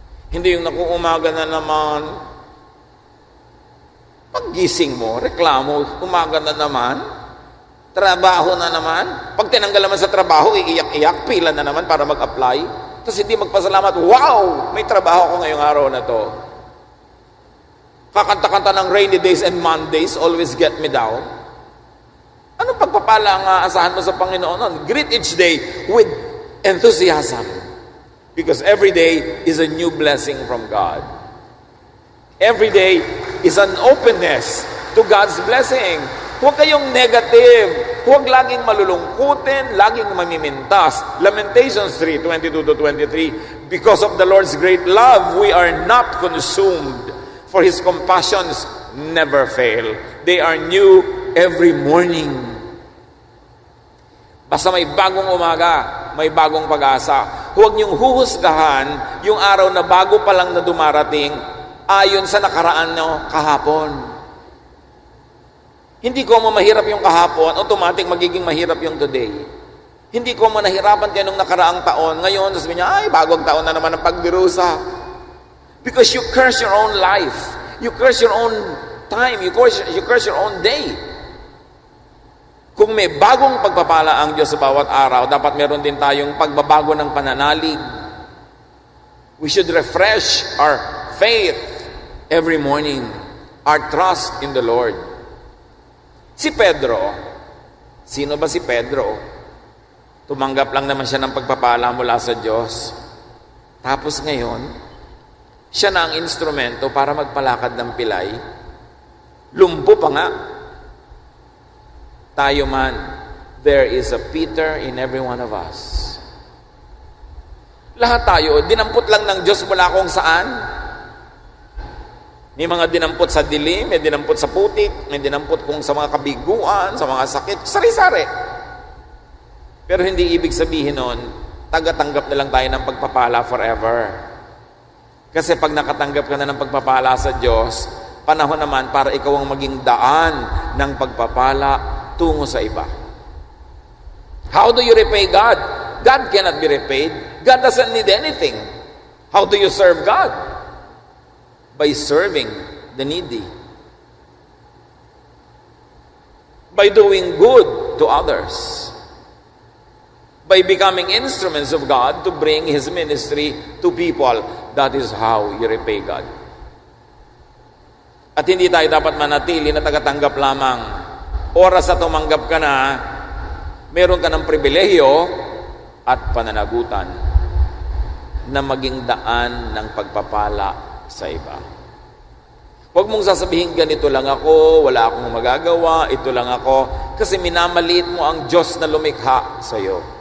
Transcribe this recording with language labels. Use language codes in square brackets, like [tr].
[tl] Hindi yung nakuumaga na naman, paggising mo, reklamo, umaga na naman, trabaho na naman. Pag tinanggal naman sa trabaho, iiyak-iyak, pila na naman para mag-apply. Tapos hindi magpasalamat, wow, may trabaho ko ngayong araw na to. Kakanta-kanta ng [en] rainy days and Mondays always get me down. [tl] Anong pagpapala ang aasahan mo sa Panginoon? [en] Greet each day with enthusiasm. Because every day is a new blessing from God. Every day is an openness to God's blessing. [tl] Huwag kayong negative. Huwag laging malulungkutin, laging mamimintas. [en] Lamentations 3:22-23. Because of the Lord's great love, we are not consumed, for His compassions never fail. They are new every morning. [tl] Basta may bagong umaga, may bagong pag-asa. Huwag niyong huhusgahan yung araw na bago pa lang na dumarating ayon sa nakaraan nyo kahapon. Hindi ko mo mahirap yung kahapon, automatic magiging mahirap yung today. Hindi ko mo nahirapan kayo nung nakaraang taon, ngayon, sabi niya, ay, bagong taon na naman ang pagdirusa. [en] Because you curse your own life. You curse your own time. You curse your own day. [tl] Kung may bagong pagpapala ang Diyos sa bawat araw, dapat meron din tayong pagbabago ng pananalig. [en] We should refresh our faith every morning, our trust in the Lord. [tl] Si Pedro, sino ba si Pedro? Tumanggap lang naman siya ng pagpapala mula sa Diyos. Tapos ngayon, siya na ang instrumento para magpalakad ng pilay. Lumpo pa nga. Tayo man, [en] there is a Peter in every one of us. [tl] Lahat tayo, dinampot lang ng Diyos mula kung saan. May mga dinampot sa dilim, may dinampot sa putik, may dinampot kung sa mga kabiguan, sa mga sakit, sari-sari. Pero hindi ibig sabihin nun, tagatanggap na lang tayo ng pagpapala forever. Kasi pag nakatanggap ka na ng pagpapala sa Diyos, panahon naman para ikaw ang maging daan ng pagpapala tungo sa iba. [en] How do you repay God? God cannot be repaid. God doesn't need anything. How do you serve God? By serving the needy. By doing good to others. By becoming instruments of God to bring His ministry to people. That is how you repay God. [tl] At hindi tayo dapat manatili na tagatanggap lamang. Oras na tumanggap ka na, meron ka ng pribilehiyo at pananagutan na maging daan ng pagpapala sa iba. Huwag mong sasabihin, ganito lang ako, wala akong magagawa, ito lang ako, kasi minamaliit mo ang Diyos na lumikha sa iyo.